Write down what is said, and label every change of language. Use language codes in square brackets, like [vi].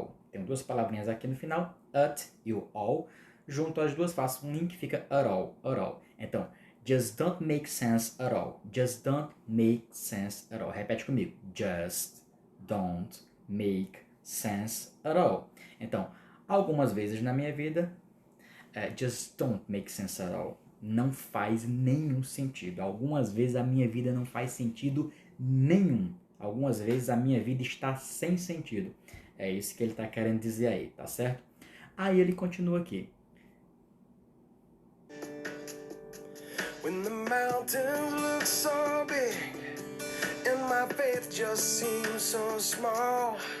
[pt] Tem duas palavrinhas aqui no final, at e o all. Junto as duas faço um link, fica at all. Então, [en] just don't make sense at all. Just don't make sense at all. [pt] Repete comigo. [en] Just don't make sense at all. [pt] Então, algumas vezes na minha vida, [en] just don't make sense at all. [pt] Não faz nenhum sentido. Algumas vezes a minha vida não faz sentido nenhum. Algumas vezes a minha vida está sem sentido. É isso que ele está querendo dizer aí, tá certo? Aí ele continua aqui. [en] When the mountains look so big and my faith just seems so small.